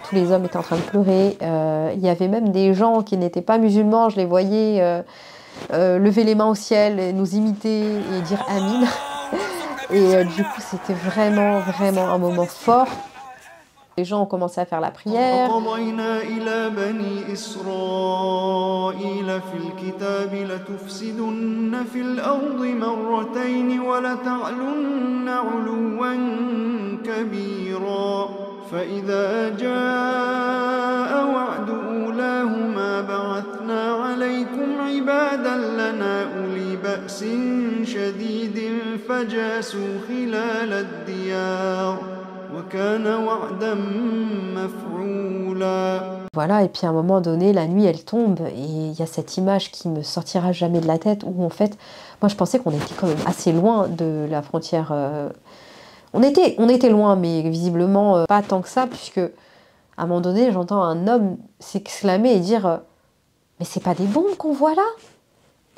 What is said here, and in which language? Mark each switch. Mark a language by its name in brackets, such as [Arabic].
[French] Tous les hommes étaient en train de pleurer. Il y avait même des gens qui n'étaient pas musulmans. Je les voyais lever les mains au ciel, et nous imiter et dire Amin. Et du coup, c'était vraiment, vraiment un moment fort. Les gens ont commencé à faire la prière. [Arabic] وقضينا إلى بني إسرائيل في الكتاب لتفسدن في الأرض مرتين ولتعلن علوا كبيرا فإذا جاء وعد أولاهما بعثنا عليكم عبادا لنا أولي بأس شديد فجاسوا خلال الديار وكان وعدا مفعولا. [French] Voilà, et puis à un moment donné, la nuit, elle tombe, et il y a cette image qui me sortira jamais de la tête, où en fait, moi je pensais qu'on était quand même assez loin de la frontière. On était loin, mais visiblement pas tant que ça, puisque à un moment donné, j'entends un homme s'exclamer et dire « Mais c'est pas des bombes qu'on voit là ?»